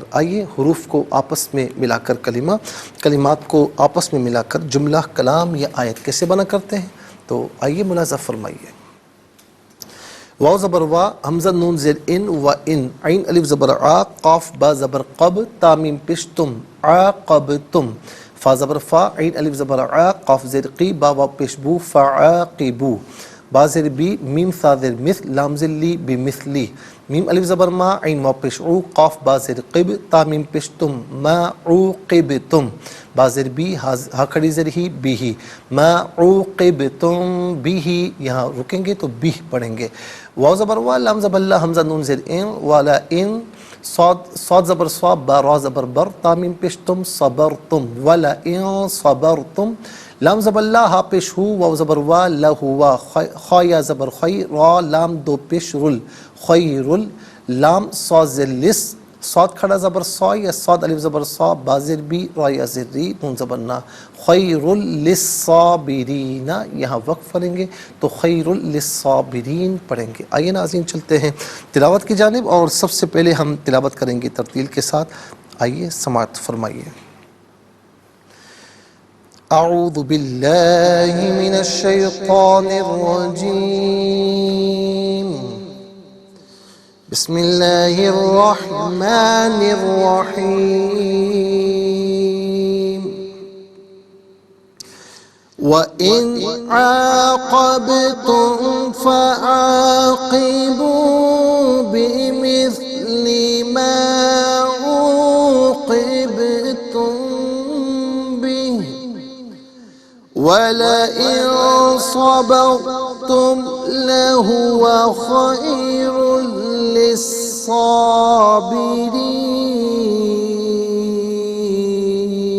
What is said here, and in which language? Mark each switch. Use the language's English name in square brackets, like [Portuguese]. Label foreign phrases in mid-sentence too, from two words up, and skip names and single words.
[Urdu] آئیے حروف کو آپس میں ملا کر کلمات کو آپس میں ملا کر جملہ، کلام یا آیت کیسے بنا کرتے ہیں، تو آئیے ملاحظہ فرمائیے۔ واو زبر وا، حمزہ نون زیر ان و ان، عین الف زبر آ، قاف با زبر قب، تا میم پیش تم، عاقبتم، فا زبر فا، عین الف زبر آ، قاف زیر قی، با واو پیش بو، فعاقبو، با زیر بی، میم سا زیر مثل، لام زیر لی، بمثلی، میم الف زبر ما، عین واو پیش عو، قاف با زیر قب، تا میم پیش تم، [Arabic] ما عوقبتم، [Urdu] با زیر بی، ہا کھڑی زیر ہی، بھی، [Arabic] ما عوقبتم [Urdu] بھی، یہاں رکیں گے تو بھی پڑھیں گے۔ واو زبر وا، لام زبر لا، حمزہ نون زیر ان، والا ان، صاد زبر صا، با را زبر بر، تامیم پیش تم صبرتم، [Arabic] ولئن صبرتم، [Urdu] لام زبر لا، ہا پیش ہو، واو زبر وا، لہوا، خا یا زبر خی، را لام دو پیش رل، خیر، لام صاد لس، صاد کھڑا زبر صا یا صاد الف زبر صا، با زر بی، را یا زر ری، نون زبر نا، [Arabic] خیر للصابرین، [Urdu] یہاں وقف پڑھیں گے تو [Arabic] خیر للصابرین [Urdu] پڑھیں گے۔ آئیے ناظرین چلتے ہیں تلاوت کی جانب، اور سب سے پہلے ہم تلاوت کریں گے ترتیل کے ساتھ۔ آئیے سماعت فرمائیے۔ [Arabic] اعوذ باللہ من الشیطان الرجیم، بسم اللہ الرحمن الرحیم۔ وَإِنْ عَاقَبْتُمْ فَعَاقِبُوا بِمِثْلِ مَا عُوقِبْتُمْ بِهِ وَلَئِنْ صَبَرْتُمْ لَهُوَ خَيْرٌ لِلصَّابِرِينَ۔